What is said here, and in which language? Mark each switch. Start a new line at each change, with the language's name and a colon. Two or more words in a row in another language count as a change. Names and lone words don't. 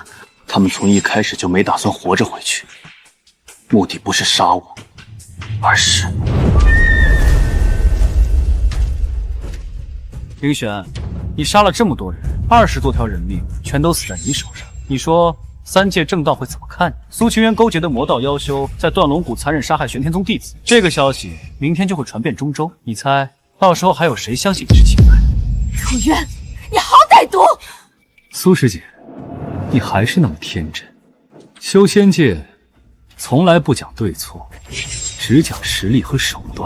Chinese: 他们从一开始就没打算活着回去，目的不是杀我，而是…… 林璇，你杀了这么多人，20多条人命全都死在你手上，你说三界正道会怎么看你？蘇清淵勾結的魔道妖修在斷龍谷殘忍殺害玄天宗弟子，這個消息明天就會傳遍中州，你猜到時候還有誰相信你是清白？楚淵，你好歹毒！蘇師姐，你還是那麼天真。修仙界從來不講對錯，只講實力和手段。